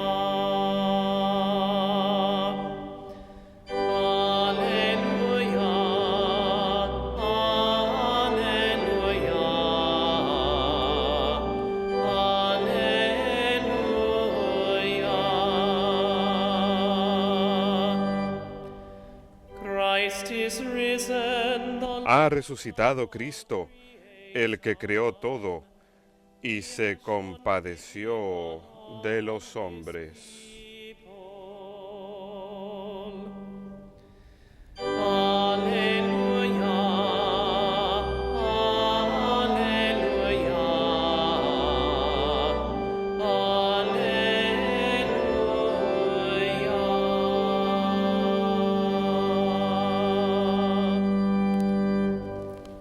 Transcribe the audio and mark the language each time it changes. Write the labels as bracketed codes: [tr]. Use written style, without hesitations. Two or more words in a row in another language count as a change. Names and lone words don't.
[la] Alleluia, alleluia. [en] Christ is risen, the [es] Ha resucitado Cristo, el que creó todo, y se compadeció de los hombres. [la] Alleluia, alleluia, alleluia.